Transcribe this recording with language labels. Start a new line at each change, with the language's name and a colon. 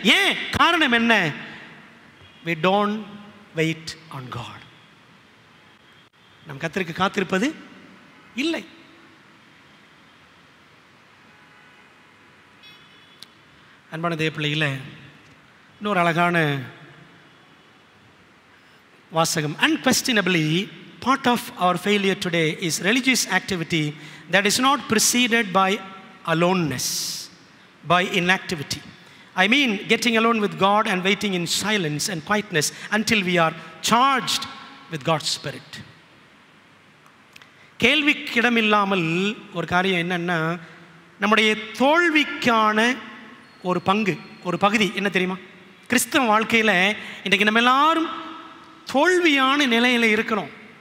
Tamil: ஏன்? காரணம் என்ன?
English: We don't wait on God.
Tamil: நம் கர்த்தருக்கு காத்திருப்பது இல்லை. அன்பான தேவ பிள்ளைகளே, இன்னொரு அழகான வாசகம்.
English: Unquestionably, part of our failure today is religious activity that is not preceded by aloneness, by inactivity. I mean, getting alone with God and waiting in silence and quietness until we are charged with God's Spirit.
Tamil: கேள்விக்கிடமில்லாமல் ஒரு காரியம் என்னன்னா, நம்முடைய தோல்விக்கான ஒரு பங்கு, ஒரு பகுதி என்ன தெரியுமா? கிறிஸ்தவ வாழ்க்கையில் இன்றைக்கு நம்ம எல்லாரும் தோல்வியான நிலையில் இருக்கிறோம்.